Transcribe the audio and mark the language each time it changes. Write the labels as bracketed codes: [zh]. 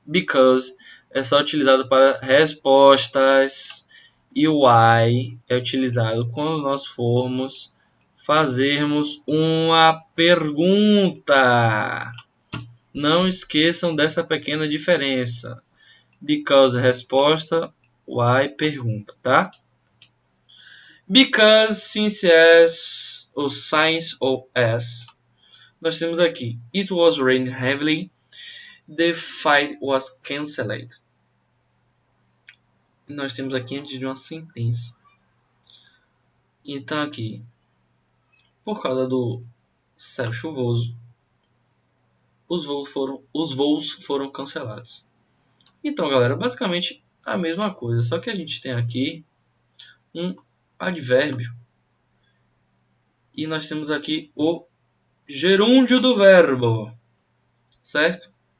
[pt] Because é só utilizado para respostas e o why é utilizado quando nós formos fazermos uma pergunta. Não esqueçam dessa pequena diferença. Because resposta, why pergunta, tá? [en] Because, since yes, ou since ou as, nós temos aqui it was raining heavily, the flight was cancelled. [pt] Nós temos aqui antes de uma sentença. Então aqui, por causa do céu chuvoso, os voos foram cancelados. Então, galera, basicamente a mesma coisa, só que a gente tem aqui um advérbio e nós temos aqui o gerúndio do verbo, certo?